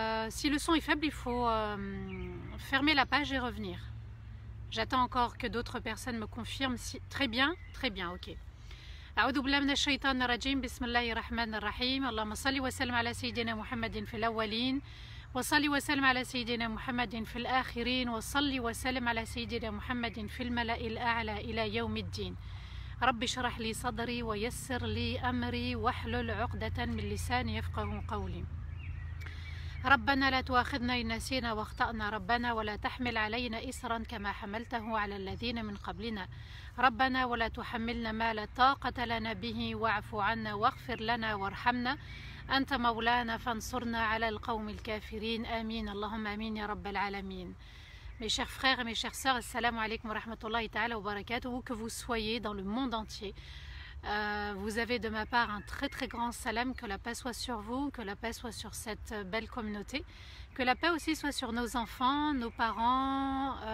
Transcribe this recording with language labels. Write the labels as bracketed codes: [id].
[fr] Si le son est faible, il faut fermer la page et revenir. J'attends encore que d'autres personnes me confirment. Si... Très bien, ok. [ar] أعوذ بالله من الشيطان الرجيم بسم الله الرحمن الرحيم اللهم صل وسلم على سيدنا محمد في الأولين وصل وسلم على سيدنا محمد في الآخرين وصل وسلم على سيدنا محمد في الملأ الأعلى إلى يوم الدين رب اشرح لي صدري ويسر لي أمري واحلل عقدة من لساني يفقه قولي ربنا لا تؤاخذنا إن نسينا واخطأنا ربنا ولا تحمل علينا إسرا كما حملته على الذين من قبلنا ربنا ولا تحملنا ما لا طاقة لنا به واعف عنا واغفر لنا وارحمنا أنت مولانا فانصرنا على القوم الكافرين آمين اللهم آمين يا رب العالمين. [fr] Mes chers frères et mes chères sœurs, [ar] assalamu alaikum wa rahmatullahi ta'ala wa barakatuh, [fr] où que vous soyez dans le monde entier. Vous avez de ma part un très grand salam, que la paix soit sur vous, que la paix soit sur cette belle communauté, que la paix aussi soit sur nos enfants, nos parents.